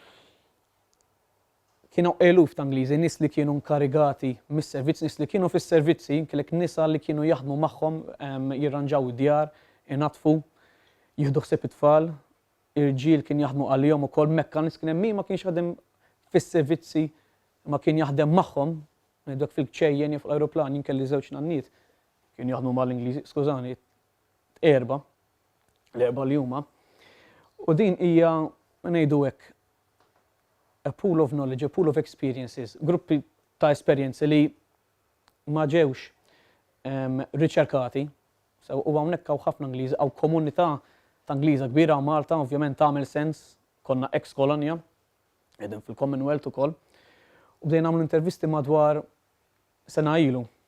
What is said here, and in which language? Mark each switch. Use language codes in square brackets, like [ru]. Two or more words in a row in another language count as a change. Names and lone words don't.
[mt] Kienu eluf ta' Ingliżi, nies li kienu nkarigati mis-servizz, nies li kienu fis-servizzi, kellek nisa li kienu jaħdmu magħhom jirranġaw id-djar, inatfu, jieħdu ħsieb it-tfal, irġiel kien jaħdmu għalihom ukoll mekkanis kien hemm min ma kienx jaħdem fis-servizzi ma kien jaħdem magħhom, ngħidu hekk fil-kċejjen jew fl-ajruplan jien kelli żewġ nanniet kienu jaħdmu mal-Ingliżi, skużani, l-erba' li huma. U din hija ngħidu hekk [en] a pool of knowledge, a pool of experiences, [mt] gruppi ta' esperjenzi li ma ġewx riċerkati. U hawnhekk hawn ħafna Ingliżi, hawn komunità ta' Ingliża kbira Malta, ovvjament tagħmel sens, konna ex-kolonja, qegħdin fil-Commonwealth ukoll. U bdejna nagħmlu intervisti madwar sena ilu.